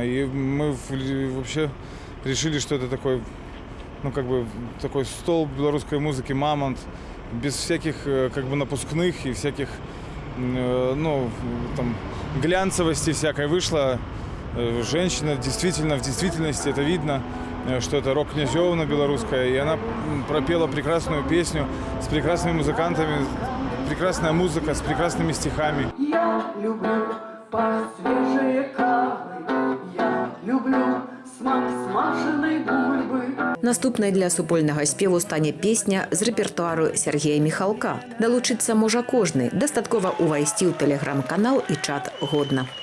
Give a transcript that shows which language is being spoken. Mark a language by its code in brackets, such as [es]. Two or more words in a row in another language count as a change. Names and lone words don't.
[ru] И мы вообще решили, что это такой, ну, как бы, такой столб белорусской музыки, мамонт, без всяких, как бы, напускных и всяких, ну, там, глянцевости всякой вышла. Женщина действительно, в действительности это видно, что это рок-князёвна белорусская, и она пропела прекрасную песню с прекрасными музыкантами, прекрасная музыка с прекрасными стихами. [be] Я люблю пах свежей кавы, я люблю смак смаженной бульбы. Наступнай для супольнага спеву стане песня з рэпертуару Сергея Михалка. Далучыцца можа кожны, дастаткова увайсці ў тэлеграм-канал і чат годна.